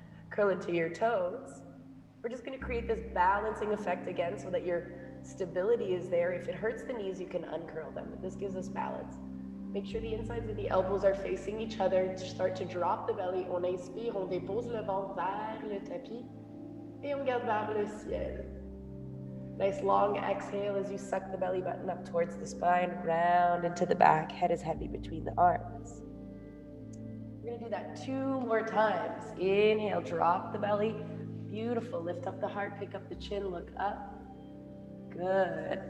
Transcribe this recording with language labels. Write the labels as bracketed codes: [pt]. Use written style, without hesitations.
[en] Curl into your toes. We're just going to create this balancing effect again so that your stability is there. If it hurts the knees, you can uncurl them, but this gives us balance. Make sure the insides of the elbows are facing each other. Start to drop the belly. [fr] On inspire, on dépose le ventre vers le tapis. Et on regarde vers le ciel. [en] Nice long exhale as you suck the belly button up towards the spine, round into the back. Head is heavy between the arms. We're going to do that 2 more times. Inhale, drop the belly. Beautiful. Lift up the heart, pick up the chin, look up. Good.